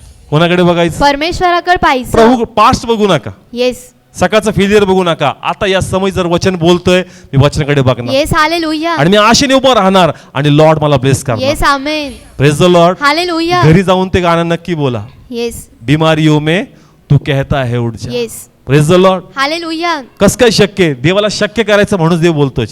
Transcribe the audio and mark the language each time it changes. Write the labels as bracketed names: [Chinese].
[Marathi] कोणाकडे बघायचं. परमेश्वराकडे पाहिजे. प्रभू पास्ट बघू नका. [English] Yes. [Marathi] सकाळचं फेलियर बघू नका. आता या समय जर वचन बोलतोय मी वचनाकडे बघणार [English] Yes hallelujah. [Marathi] आणि मी आशेने उभं राहणार आणि लॉर्ड मला ब्लेस करणार. [English] Yes amen. Praise the lord. Hallelujah. [Marathi] घरी जाऊन ते गाणं नक्की बोला. [English] Yes. [Hindi] बीमारियों में तू कहता है उठ जा. [English] Yes. Praise the lord. Hallelujah. [Marathi] कसं काय शक्य आहे. देवाला शक्य करायचं म्हणून देव बोलतोय.